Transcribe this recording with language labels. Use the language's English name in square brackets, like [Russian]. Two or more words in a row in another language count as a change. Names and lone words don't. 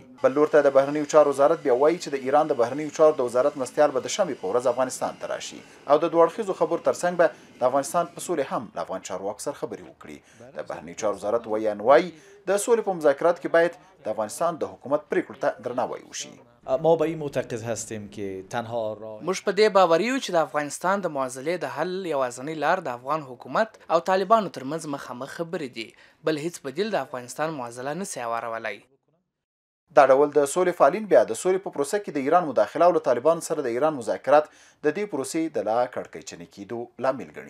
[Pashto] بل لور ته د بهرنیو چارو وزارت بیا وایي چې د ایران د بهرنیو چارو د وزارت مرستیال به د شنبې په ورځ افغانستان ته راشي او د دوه اړخیزو خبرو ترڅنګ به د افغانستان په سولې هم له افغان چارواکو سره خبرې وکړي. د بهرنیو چارو وزارت وایي د سولې په مذاکرات کې باید د افغانستان د حکومت پرېکړو ته درناوی وشي. [Persian] ما به این معتقد هستیم که تنها [Pashto] موږ په دې باوري یو چې د افغانستان د معضلې د حل یوازینۍ لار د افغان حکومت او طالبانو ترمنځ مخامخ خبرې دي بل هیڅ بدیل د افغانستان معضله نسي هوارولی. دا ډول د سولې فعالین بیا د سولې په پروسه کې د ایران مداخله او له طالبانو سره د ایران مذاکرات د دې پروسې د لا کړکېچنې کېدو لامل ګڼي.